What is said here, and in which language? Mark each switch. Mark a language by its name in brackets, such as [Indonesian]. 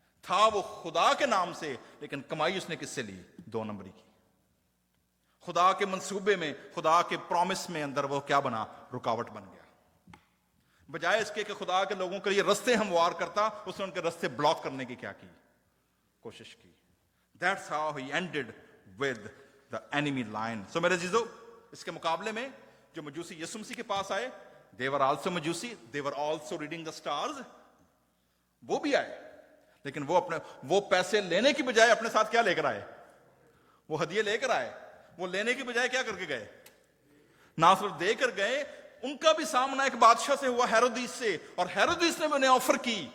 [Urdu] تھا وہ خدا کے نام سے، لیکن کمائی اس نے کس سے لی؟ 2 نمبری کی. خدا کے منصوبے میں، خدا کے پرومس میں اندر وہ کیا بنا؟ رکاوٹ بن گیا. بجائے اس کے کہ خدا کے لوگوں کے لیے رستے ہموار کرتا، اس نے ان کے رستے بلاک کرنے کی کیا کی؟ کوشش کی. [English] That's how he ended with the enemy line. [Urdu] So میرے عزیزو، اس کے مقابلے میں جو مجوسی یسوع مسیح کے پاس آئے، [English] they were also [Urdu] مجوسی, [English] they were also reading the stars. [Urdu] وہ بھی آئے، لیکن وہ پیسے لینے کی بجائے اپنے ساتھ کیا لے کر آئے؟ وہ ہدیے لے کر آئے. وہ لینے کی بجائے کیا کر کے گئے؟ نہ صرف دے کر گئے، ان کا بھی سامنا ایک بادشاہ سے ہوا، ہیرودیس سے، اور ہیرودیس نے انہیں آفر کی.